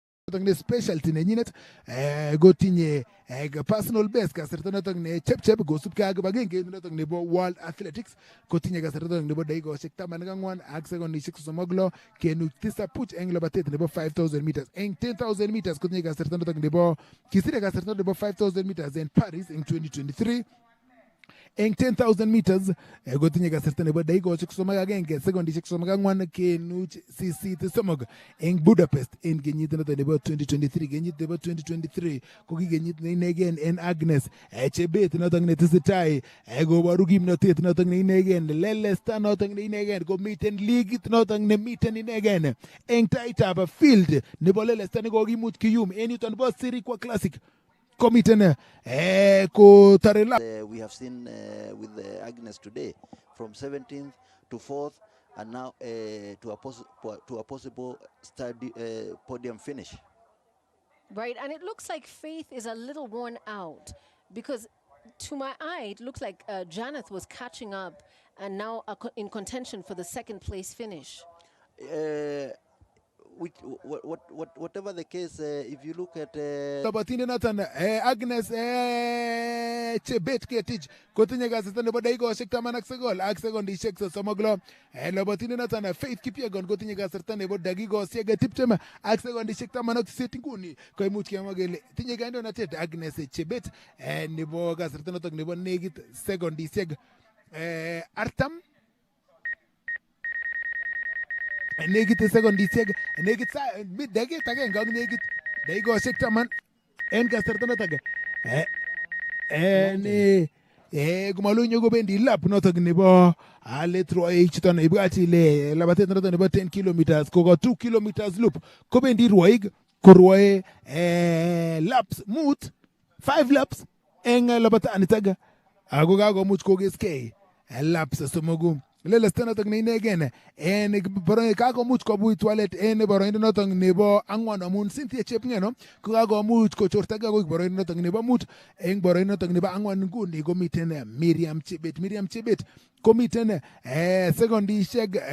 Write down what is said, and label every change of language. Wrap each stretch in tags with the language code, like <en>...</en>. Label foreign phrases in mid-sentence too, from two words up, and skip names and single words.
<kln>ne specialty nenyinet gotinye</kln> <en>personal best</en> <kln>kasarta notok ne chep kosubkei ak kibagenge notok nebo World Athletics kotinye kasarta notok nebo dakikoshek 14 ak sekondishek 36.7 eng labatet nebo 5000 meters. Eng 10,000 meters kotinye kasarta notok nebo kisire kasarta nebo</kln> <en>5000 meters in Paris in 2023.</en> <kln>Eng 10,000 meters gotinye kasarta nebo dakikoshek 31 sekondishek 34 kenuch sisit somok eng Budapest en kenyit noto nebo 2023. Kenyit nebo 2023 ko ki kenyit ne inegen en Agnes Chebet notok netesetai koboru kimnotet notok ne inegen, lelesta notok ne inegen, komiten ligit notok nemiten inegen eng taitab field nebo lelesta nekokimuch kiyum en yuton bo Sirikwa Classic.</kln> <en>We have seen with Agnes today from 17th to 4th and now to a possible podium finish. Right, and it looks like Faith is a little worn out because to my eye, it looks like Janeth was catching up and now in contention for the second place finish. Whatever the case, if you look at</en> <kln>Labatine Nathan Agnes Chebet Ketich kotinye kasarta nebo dakikoshek 10 ak sekondishek 30 Labatine Nathan Faith Kipyegon kotinye kasarta nebo dakikoshek 20 ak sekondishek 18 nguni koimuch kemwa kele tinye kandoinatet Agnes Chebet nebo kasarta notok nebo nekit sekondishek 40 negit sekondishek negit dakika agenge ak negit dakikoshek 10 en kasarta notok kumalunyo kobendi lap notok nebo let rwoik chuton ibwat ile labatet notok nebo 10 kilometers koko 2</kln> <en>kilometers loop</en> <kln>kobendi rwoik korwoe laps 5 laps en labatanitak ako kakomuch kokeskei laps somoku lelesta notok ne inegen en boroindo kakomuch kobuit walet en boroindo notok nebo 4 amun Cynthia Chepngeno ko kakomuch kochortagei akoi boroindo notok nebo 5 en boroindo notok nebo 4 nguni komiten Miriam Chebet komiten sekondishek</kln>